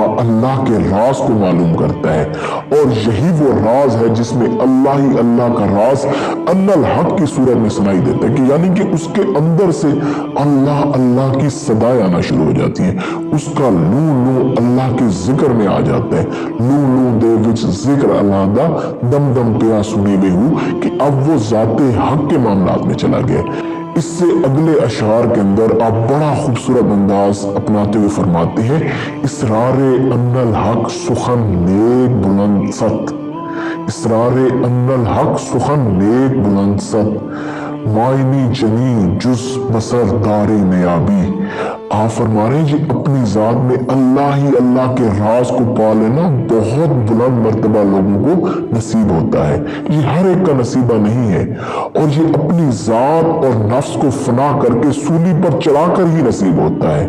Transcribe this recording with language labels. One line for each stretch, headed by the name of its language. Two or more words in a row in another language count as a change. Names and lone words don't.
Urdu: اللہ کے راز کو معلوم کرتا ہے، اور یہی وہ راز ہے جس میں اللہ ہی اللہ کا راز
Arabic: ان الحق
Urdu: کی صورت میں سنائی دیتا ہے، کہ یعنی کہ اس کے اندر سے اللہ اللہ کی صدائیں آنا شروع ہو جاتی ہیں، اس کا
Punjabi: لو لو اللہ کے ذکر میں آ جاتا ہے، لو لو دے وچ ذکر اللہ دا دم دم پیا سنی بے ہوں،
Urdu: کہ اب وہ ذات حق کے معاملات میں چلا گیا۔ اس سے اگلے اشعار کے اندر آپ بڑا خوبصورت انداز اپناتے ہوئے فرماتے ہیں
Persian: اسرار ان الحق سخن نیک بلند ست، اسرار ان الحق سخن نیک بلند ست، معنی جنی جز بسر دار نیابی۔
Urdu: آپ فرما رہے ہیں جی اپنی ذات میں اللہ ہی اللہ کے راز کو پا لینا بہت بلند مرتبہ لوگوں کو نصیب ہوتا ہے. یہ ہر ایک کا نصیبہ نہیں ہے، اور یہ اپنی ذات اور نفس کو فنا کرکے سولی پر چڑھا کر ہی نصیب ہوتا ہے.